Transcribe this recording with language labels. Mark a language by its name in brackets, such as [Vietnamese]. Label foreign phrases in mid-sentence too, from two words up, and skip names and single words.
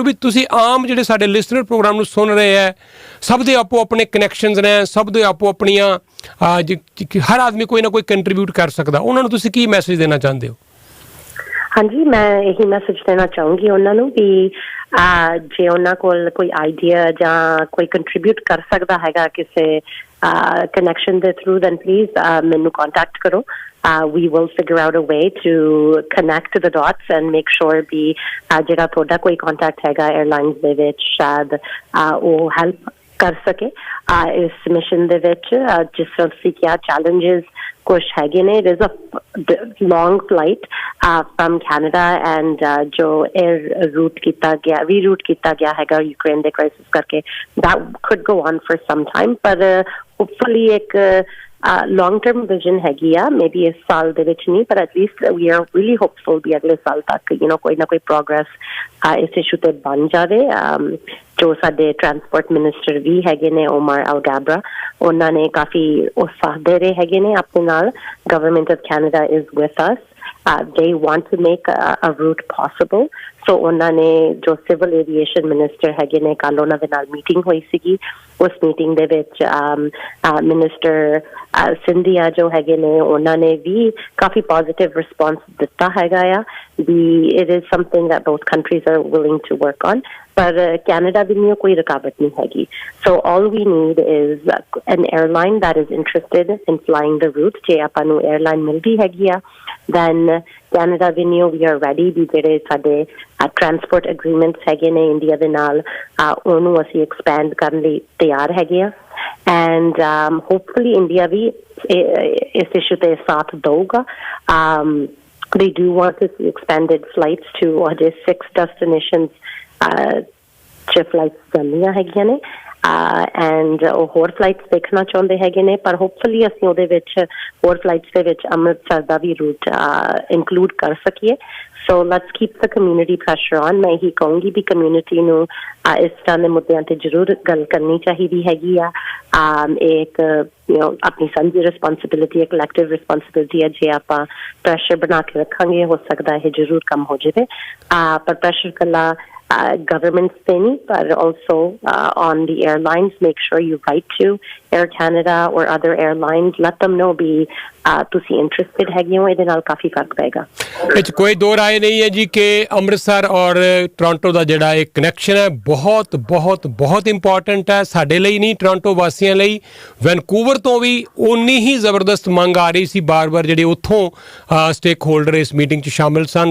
[Punjabi] ਵੀ ਤੁਸੀਂ ਆਮ ਜਿਹੜੇ ਸਾਡੇ ਲਿਸਨਰ ਪ੍ਰੋਗਰਾਮ ਨੂੰ ਸੁਣ ਰਹੇ ਹੈ, ਸਭ ਦੇ ਆਪੋ ਆਪਣੇ ਕਨੈਕਸ਼ਨਸ ਨੇ, ਸਭ ਦੇ ਆਪੋ ਆਪਣੀਆਂ, ਹਰ ਆਦਮੀ ਕੋਈ ਨਾ ਕੋਈ ਕੰਟਰੀਬਿਊਟ ਕਰ ਸਕਦਾ, ਉਹਨਾਂ ਨੂੰ ਤੁਸੀਂ ਕੀ ਮੈਸੇਜ ਦੇਣਾ ਚਾਹੁੰਦੇ ਹੋ? ਹਾਂਜੀ, ਮੈਂ ਇਹੀ ਮੈਸੇਜ ਦੇਣਾ ਚਾਹੂੰਗੀ ਉਹਨਾਂ ਨੂੰ ਵੀ ਜੇ ਉਹਨਾਂ ਕੋਲ ਕੋਈ ਆਈਡੀਆ ਜਾਂ ਕੋਈ ਕੰਟਰੀਬਿਊਟ ਕਰ ਸਕਦਾ ਹੈਗਾ ਕਿਸੇ ਕਨੈਕਸ਼ਨ ਦੇ ਥਰੂ, [English] then please [Punjabi] ਮੈਨੂੰ ਕੰਟੈਕਟ ਕਰੋ. [English] We will figure out a way to connect the dots and make sure [Punjabi] ਵੀ ਜਿਹੜਾ ਤੁਹਾਡਾ ਕੋਈ ਕੰਟੈਕਟ ਹੈਗਾ 에ਅਰਲਾਈਨਸ ਦੇ ਵਿੱਚ ਸ਼ਾਇਦ ਉਹ ਹੈਲਪ ਕਰ ਸਕੇ ਇਸ ਮਿਸ਼ਨ ਦੇ ਵਿੱਚ. ਜਿਸ ਤਰ੍ਹਾਂ ਤੁਸੀਂ ਕਿਹਾ ਚੈਲੰਜਸ ਕੁਛ ਹੈਗੇ ਨੇ. [English] It is a long flight from Canada and [Punjabi] ਜੋ [English] air route [Punjabi] ਕੀਤਾ ਗਿਆ, reroute ਕੀਤਾ ਗਿਆ ਹੈਗਾ ਯੂਕਰੇਨ ਦੇ ਕ੍ਰਾਈਸਿਸ ਕਰਕੇ, [English] that could go on for some time, ਪਰ hopefully ਇੱਕ long term vision [Punjabi] ਹੈਗੀ ਆ. maybe ਇਸ ਸਾਲ ਦੇ ਵਿੱਚ ਨਹੀਂ, ਪਰ [English] at least we are really hopeful [Punjabi] ਵੀ ਅਗਲੇ ਸਾਲ ਤੱਕ ਕੋਈ ਨਾ ਕੋਈ progress ਇਸ issue ਤੇ ਬਣ ਜਾਵੇ. ਜੋ ਸਾਡੇ ਟਰਾਂਸਪੋਰਟ ਮਿਨਿਸਟਰ ਵੀ ਹੈਗੇ ਨੇ ਓਮਰ ਅਲਗਾਬਰਾ, ਉਹਨਾਂ ਨੇ ਕਾਫੀ ਉਤਸ਼ਾਹ ਦੇ ਰਹੇ ਹੈਗੇ ਨੇ ਆਪਣੇ ਨਾਲ. [English] Government of Canada is with us. they want to make a route possible. [Punjabi] So ਉਹਨਾਂ ਨੇ ਜੋ ਸਿਵਲ ਏਵੀਏਸ਼ਨ ਮਿਨਿਸਟਰ ਹੈਗੇ ਨੇ, ਕੱਲ ਉਹਨਾਂ ਦੇ ਨਾਲ ਮੀਟਿੰਗ ਹੋਈ ਸੀਗੀ. ਉਸ ਮੀਟਿੰਗ ਦੇ ਵਿੱਚ ਮਿਨਿਸਟਰ ਸਿੰਧੀਆ ਜੋ ਹੈਗੇ ਨੇ, ਉਹਨਾਂ ਨੇ ਵੀ ਕਾਫੀ ਪੋਜ਼ਿਟਿਵ ਰਿਸਪੌਂਸ ਦਿੱਤਾ ਹੈਗਾ ਆ ਵੀ [English] it is something that both countries are willing to work on. [Punjabi] ਪਰ ਕੈਨੇਡਾ ਦੀ ਨਹੀਂ ਕੋਈ ਰੁਕਾਵਟ ਨਹੀਂ ਹੈਗੀ. [English] So all we need is an airline that is interested in flying the route. [Punjabi] ਜੇ ਆਪਾਂ ਨੂੰ airline ਮਿਲਦੀ ਹੈਗੀ ਆ, [English] then Canada Venue, we are ready. [Punjabi] ਵੀ ਜਿਹੜੇ ਸਾਡੇ ਟਰਾਂਸਪੋਰਟ ਐਗਰੀਮੈਂਟਸ ਹੈਗੇ ਨੇ ਇੰਡੀਆ ਦੇ ਨਾਲ, ਉਹਨੂੰ ਅਸੀਂ ਐਕਸਪੈਂਡ ਕਰਨ ਲਈ ਤਿਆਰ ਹੈਗੇ ਆ. [English] and hopefully [Punjabi] ਇੰਡੀਆ ਵੀ ਇਸ ਇਸ਼ੂ ਤੇ ਸਾਥ ਦਊਗਾ. [English] They do want to see expanded flights to [Punjabi] ਅਜੇ 6 destinations ਚ ਫਲਾਈਟਸ ਜਾਂਦੀਆਂ ਹੈਗੀਆਂ ਨੇ. ਐਂਡ ਉਹ ਹੋਰ ਫਲਾਈਟਸ ਦੇਖਣਾ ਚਾਹੁੰਦੇ ਹੈਗੇ ਨੇ, ਪਰ ਹੋਪਫੁਲੀ ਅਸੀਂ ਉਹਦੇ ਵਿੱਚ ਹੋਰ ਫਲਾਈਟਸ ਦੇ ਵਿੱਚ ਅੰਮ੍ਰਿਤਸਰ ਦਾ ਵੀ ਰੂਟ ਇਨਕਲੂਡ ਕਰ ਸਕੀਏ. [English] So let's keep the community pressure on. [Punjabi] ਮੈਂ ਇਹੀ ਕਹੂੰਗੀ ਵੀ ਕਮਿਊਨਿਟੀ ਨੂੰ ਇਸ ਤਰ੍ਹਾਂ ਦੇ ਮੁੱਦਿਆਂ ਤੇ ਜ਼ਰੂਰ ਗੱਲ ਕਰਨੀ ਚਾਹੀਦੀ ਹੈਗੀ ਆ. ਇੱਕ ਆਪਣੀ ਸਾਂਝੀ ਰਿਸਪੌਂਸਿਬਿਲਿਟੀ, ਇੱਕ ਕਲੈਕਟਿਵ ਰਿਸਪੌਂਸਿਬਿਲਿਟੀ ਹੈ. ਜੇ ਆਪਾਂ ਪ੍ਰੈਸ਼ਰ ਬਣਾ ਕੇ ਰੱਖਾਂਗੇ, ਹੋ ਸਕਦਾ ਇਹ ਜ਼ਰੂਰ ਕੰਮ ਹੋ ਜਾਵੇ. ਪਰ ਪ੍ਰੈਸ਼ਰ ਇਕੱਲਾ [English] governments thing, but also on the airlines. Make sure you write to Air Canada or other airlines. Let them know be [Punjabi] ਤੁਸੀਂ interested ਹੈਗੇ ਹੋ. ਇਹਦੇ ਨਾਲ ਕਾਫੀ ਫਰਕ ਪਏਗਾ. ਇਹ 'ਚ ਕੋਈ ਦੋ ਰਾਏ ਨਹੀਂ ਹੈ ਜੀ ਕਿ ਅੰਮ੍ਰਿਤਸਰ ਔਰ ਟੋਰਾਂਟੋ ਦਾ ਜਿਹੜਾ ਇਹ ਕਨੈਕਸ਼ਨ ਹੈ ਬਹੁਤ ਬਹੁਤ ਬਹੁਤ ਇੰਪੋਰਟੈਂਟ ਹੈ ਸਾਡੇ ਲਈ ਨਹੀਂ, ਟੋਰਾਂਟੋ ਵਾਸੀਆਂ ਲਈ. ਵੈਨਕੂਵਰ ਤੋਂ ਵੀ ਉਨੀ ਹੀ ਜ਼ਬਰਦਸਤ ਮੰਗ ਆ ਰਹੀ ਸੀ ਬਾਰ-ਬਾਰ, ਜਿਹੜੇ ਉੱਥੋਂ ਸਟੇਕ ਹੋਲਡਰ ਇਸ ਮੀਟਿੰਗ 'ਚ ਸ਼ਾਮਿਲ ਸਨ.